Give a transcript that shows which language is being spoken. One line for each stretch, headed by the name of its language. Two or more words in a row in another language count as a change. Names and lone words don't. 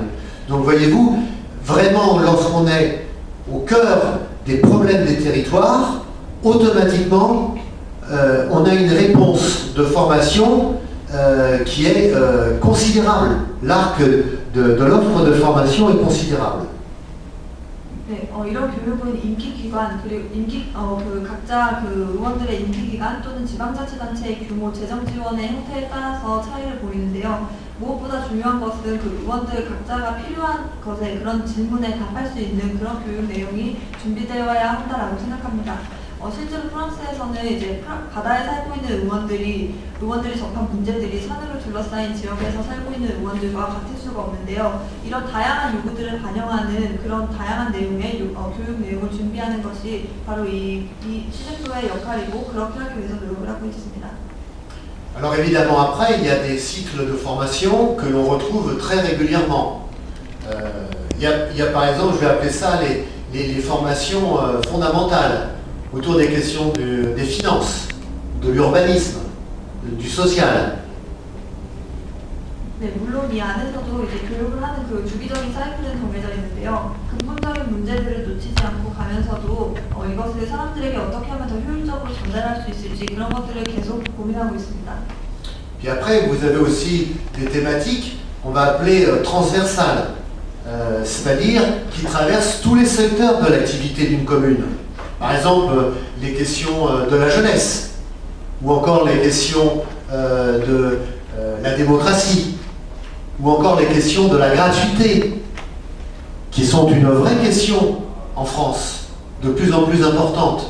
French: Donc voyez-vous, vraiment, lorsqu'on est au cœur des problèmes des territoires, automatiquement, on a une réponse de formation qui est considérable. L'arc de l'offre de formation est considérable.
Korean: 네, 이런 교육은 임기기관 그리고 각자 그 의원들의 임기기간 또는 지방자치단체의 규모, 재정 지원의 형태에 따라서 차이를 보이는데요. 무엇보다 중요한 것은 그 의원들 각자가 필요한 것에 그런 질문에 답할 수 있는 그런 교육 내용이 준비되어야 한다라고 생각합니다. 실제로 프랑스에서는 이제 바다에 살고 있는 의원들이 접한 문제들이 산으로 둘러싸인 지역에서 살고 있는 의원들과 같을 수가 없는데요. 이런 다양한 요구들을 반영하는 그런 다양한 내용의 교육 내용을 준비하는 것이 바로 이 시즌표의 역할이고 그렇게 하기 위해서 노력을 하고 있습니다.
French: Alors évidemment après, il y a des cycles de formation que l'on retrouve très régulièrement. Il y a par exemple, je vais appeler ça les formations fondamentales, autour des questions des finances, de l'urbanisme, du social.
Korean: 네, 물론 이 안에서도 이제 교육을 하는 그 주기적인 사이클은 정해져 있는데요. 근본적인 문제들을 놓치지 않고 가면서도 이것을 사람들에게 어떻게 하면 더 효율적으로 전달할 수 있을지 그런 것들을 계속 고민하고 있습니다.
French: Puis après, vous avez aussi des thématiques qu'on va appeler transversales, c'est-à-dire qui traversent tous les secteurs de l'activité d'une commune. Par exemple, les questions de la jeunesse, ou encore les questions de la démocratie, ou encore les questions de la gratuité, qui sont une vraie question en France, de plus en plus importante.